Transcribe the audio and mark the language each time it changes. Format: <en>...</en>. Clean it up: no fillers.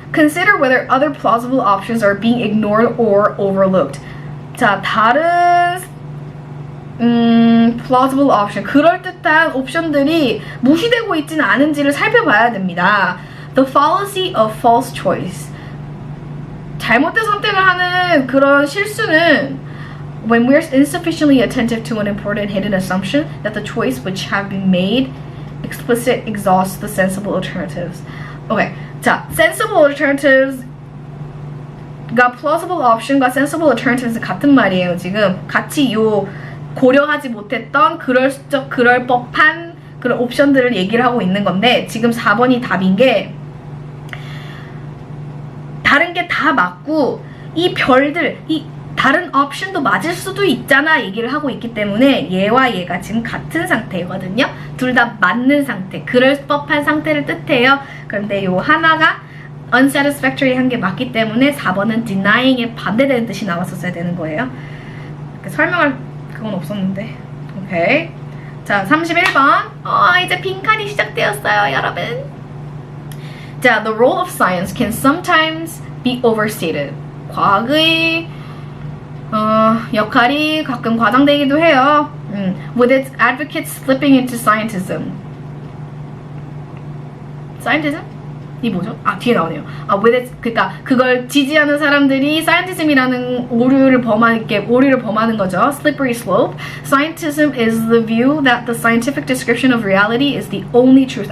<en>Consider whether other plausible options are being ignored or overlooked.</en> <ko>자, 다른</ko> <en>plausible option,</en> <ko>그럴듯한 옵션들이 무시되고 있지는 않은지를 살펴봐야 됩니다.</ko> <en>The fallacy of false choice.</en> <ko>잘못된 선택을 하는 그런 실수는</ko> <en>when we're insufficiently attentive to an important hidden assumption that the choice which have been made explicit exhausts the sensible alternatives.</en> <ko>오케이. 자,</ko> <en>sensible alternatives</en> <ko>가 plausible option과 sensible alternatives 같은 말이에요. 지금 같이 요 고려하지 못했던 그럴 법한 그런 옵션들을 얘기를 하고 있는 건데 지금 4번이 답인 게 다른 게 다 맞고 이 별들, 이 다른 옵션도 맞을 수도 있잖아 얘기를 하고 있기 때문에 얘와 얘가 지금 같은 상태거든요. 둘 다 맞는 상태, 그럴 법한 상태를 뜻해요. 그런데 요 하나가 unsatisfactory 한 게 맞기 때문에 4번은 denying에 반대되는 뜻이 나왔었어야 되는 거예요. 설명할 그건 없었는데. 오케이. 자, 31번. 이제 빈칸이 시작되었어요, 여러분.</ko> <en>자, the role of science can sometimes be overstated.</en> <ko>과학의 역할이 가끔 과장되기도 해요.</ko> <en>With its advocates slipping into scientism.</en> <ko>scientism? 이 뭐죠? 뒤에 나오네요.</ko> <en>with its,</en> <ko>그러니까 그걸 지지하는 사람들이 scientism이라는 오류를 범하는 거죠.</ko> <en>Slippery slope. Scientism is the view that the scientific description of reality is the only truth.</en>